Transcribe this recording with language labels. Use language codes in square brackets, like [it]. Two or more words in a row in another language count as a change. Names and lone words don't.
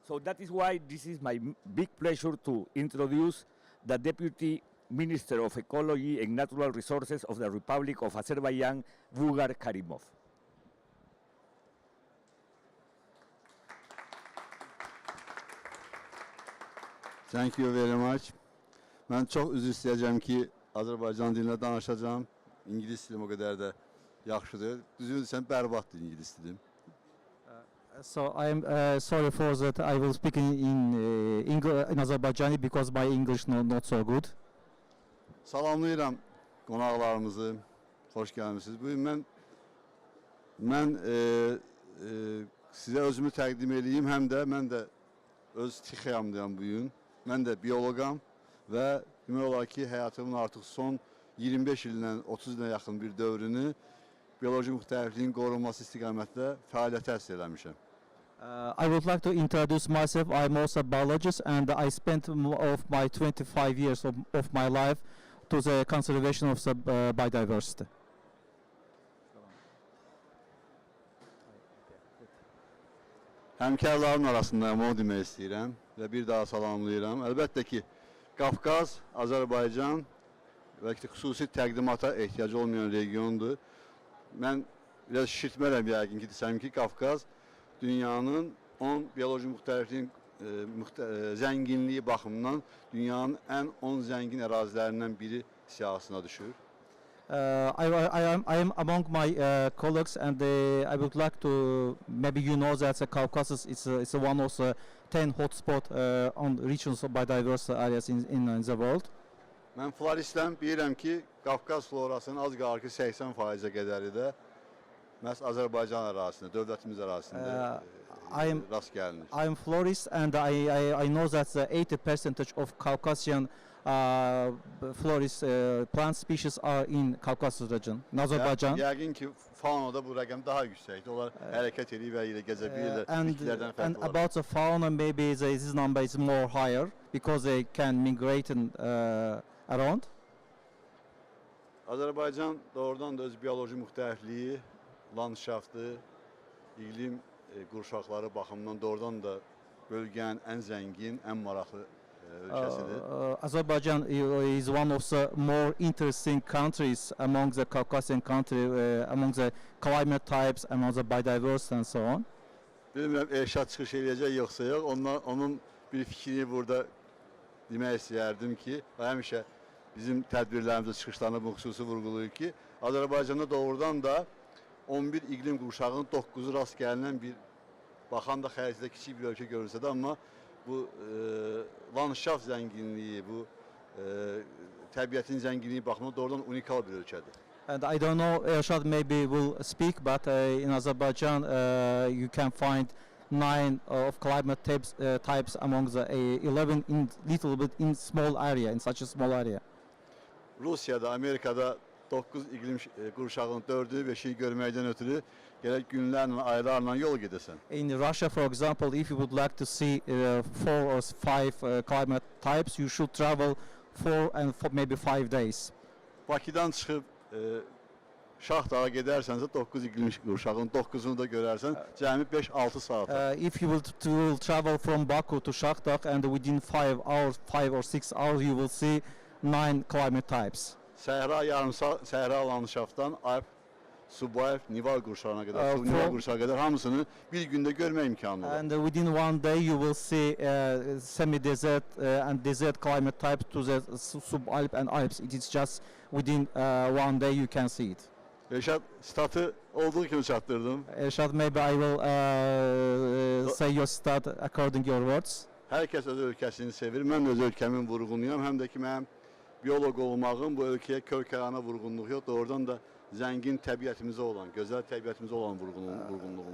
[en] So that is why this is my big pleasure to introduce the Deputy Minister of Ecology and Natural Resources of the Republic of Azerbaijan, Vugar Karimov. Thank you very much. [az] Ben çok üzr istəyəcəm ki, Azərbaycan dilində danışacağım. İngilis dilim o qədər də yaxşıdır. Düzünü desəm, bərbaddır ingilis dilim. [en] So I am sorry for that. I will speak in Azerbaijani because my English not so good. [az] Salamlayıram qonaqlarımızı. Xoş gəlmisiniz. Bugün mən sizə özümü təqdim edeyim. Həm də mən də öz tixiyamdayam bugün. Mən də bioloqam və demək olar ki, həyatımın artıq son 25 ildən 30 ilə yaxın bir dövrünü bioloji müxtəlifliyin qorunması istiqamətdə fəaliyyət həsr eləmişəm. [en] I would like to introduce myself. I'm also a biologist and I spent of my 25 years of my life to the conservation of the biodiversity. [az] Həmkarların arasındayım, onu demək istəyirəm və bir daha salamlayıram. Əlbəttə ki, Qafqaz, Azərbaycan və xüsusi təqdimata ehtiyacı olmayan regiondur. Mən biraz şişirtmərəm yəqin ki, desəm ki, Qafqaz dünyanın 10 bioloji müxtəlifliyin zənginliyi baxımından dünyanın ən 10 zəngin ərazilərindən biri siyahısına düşür. [en] I am among my colleagues, and I would like to, maybe you know that the Caucasus is one of the 10 hotspot on regions of biodiversity areas in the world. [az] Mən floristəm, bilirəm ki, Qafqaz florasının az qalır ki 80%-ə qədəri də məhz Azərbaycan ərazisində, dövlətimiz ərazisində rast gəlinir. I am florist, and I know that the 80% of Caucasian florist plant species are in Caucasus region, in Azerbaijan. Yəqin ki, faunada bu rəqəm daha yüksəkdir. Onlar hərəkət edir və ilə gəzə bilirlər, bitkilərdən fərqli [en] and about the fauna, maybe this number is more higher because they can migrate around. [az] Azərbaycan doğrudan da öz bioloji müxtəlifliyi, landşaftı, iqlim qurşaqları baxımından doğrudan da bölgənin ən zəngin, ən maraqlı ülkəsidir. [en] Azerbaijan is one of the more interesting countries among the Caucasian country, among the climate types, among the biodiversity and so on. [az] Bilmirəm, Elşad çıxış eləyəcək yoxsa yox. Onun bir fikrini burada demək istəyərdim ki, həmişə bizim tədbirlərimizdə çıxışlarında bu xüsusi vurğulayır ki, Azərbaycanda doğrudan da 11 iqlim qurşağının 9-u rast gəlinən bir, baxan da xəricdə kiçik bir ölkə görürsə də, amma bu landşaft zənginliyi, bu təbiətin zənginliyi baxımından doğrudan unikal bir ölkədir. [en] And I don't know, Elshad maybe will speak, but in Azerbaijan you can find 9 of climate types among the 11 in little bit in small area, in such a small area. [az] Rusiyada, Amerikada 9 iqlim qurşağının 4'ü 5'i görməkdən ötürü gerek günlərlə, aylarla yol gedəsən. [en] In Russia, for example, if you would like to see 4 or 5 climate types, you should travel 4 and maybe 5 days. [az] Bakıdan çıxıb Şahdağa gedərsənsə 9 iqlim qurşağının 9'unu da görərsən, cəmi 5-6 saat. [en] If you will travel from Baku to Shahdagh and within 5 hours, 5 or 6 hours, you will see 9 climate types. [az] Səhra yarımsal, səhra landşaftdan Alp, Subayef, Nival qurşağına qədər, Nival qurşağı qədər hamısını bir gündə görmək imkanı var. [en] And within one day you will see semi-desert and desert climate types to the Subalp and Alps. It is just within one day you can see it. [az] Elşad, statı olduğu kimi çatdırdım. [en] Elshad, maybe I will say your stat according your words. [az] Hər kəs öz ölkəsini sevir. Mən öz ölkəmin vurğunuyam. Həm də ki, mənim biolog olmağım bu ölkəyə kör-kərana vurğunluq yox, doğrudan da zəngin təbiətimizə olan, gözəl təbiətimizə olan vurğunluğumdur.